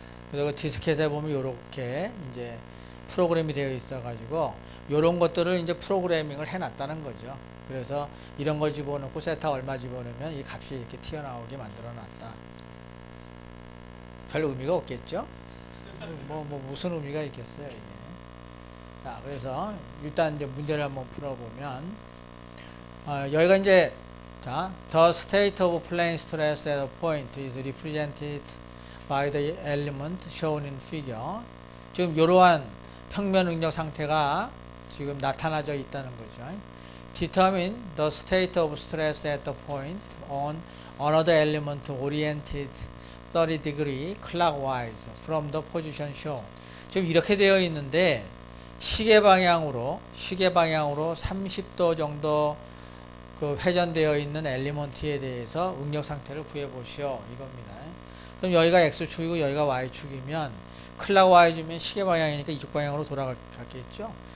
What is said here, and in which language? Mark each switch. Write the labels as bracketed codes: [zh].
[ko] 그래서 그 디스켓에 보면 이렇게 이제 프로그램이 되어 있어 가지고 이런 것들을 이제 프로그래밍을 해 놨다는 거죠. 그래서 이런 걸 집어넣고 세타 얼마 집어넣으면 이 값이 이렇게 튀어나오게 만들어 놨다. 별 의미가 없겠죠? 뭐 무슨 의미가 있겠어요, 이게. 자, 그래서 일단 이제 문제를 한번 풀어보면, 여기가 이제, 자, [en] the state of plane stress at a point is represented by the element shown in figure. [ko] 지금 이러한 평면 응력 상태가 지금 나타나져 있다는 거죠. [en] Determine the state of stress at the point on another element oriented 30 degree clockwise from the position shown. [ko] 지금 이렇게 되어 있는데 시계 방향으로 30도 정도 그 회전되어 있는 엘리먼트에 대해서 응력 상태를 구해 보시오, 이겁니다. 그럼 여기가 x축이고 여기가 y축이면 클락와이즈면 시계 방향이니까 이쪽 방향으로 돌아갔겠죠.